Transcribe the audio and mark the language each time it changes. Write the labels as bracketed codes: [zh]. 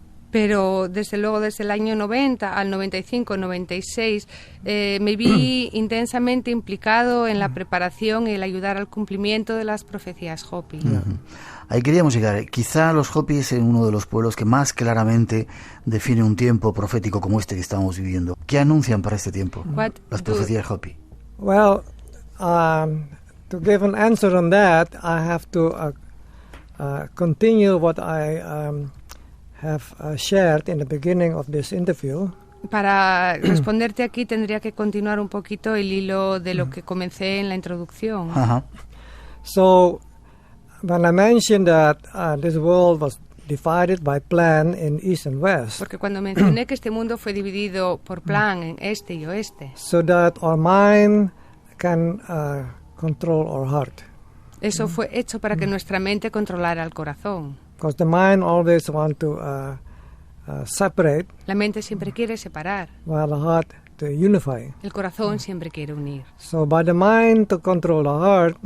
[es] Pero desde luego desde el año 90 al 95, 96 me vi intensamente implicado en la preparación y el ayudar al cumplimiento de las profecías Hopi. Ahí queríamos llegar. Quizá los Hopi es uno de los pueblos que más claramente define un tiempo profético como este que estamos viviendo. ¿Qué anuncian para este tiempo las profecías Hopi? [en] Well, to give an answer on that, I have to continue what I have shared in the beginning of this interview. [es] Para responderte aquí tendría que continuar un poquito el hilo de lo que comencé en la introducción. [en] So, when I mentioned that this world was divided by plan in east and west, [es] Porque cuando mencioné que este mundo fue dividido por plan en este y oeste, [en] so that our mind can control our heart. [es] eso fue hecho para que nuestra mente controlara el corazón. [en] Because the mind always wants to separate, [es] La mente siempre quiere separar, [en] while the heart to unify. [es] el corazón siempre quiere unir. [en] So by the mind to control the heart,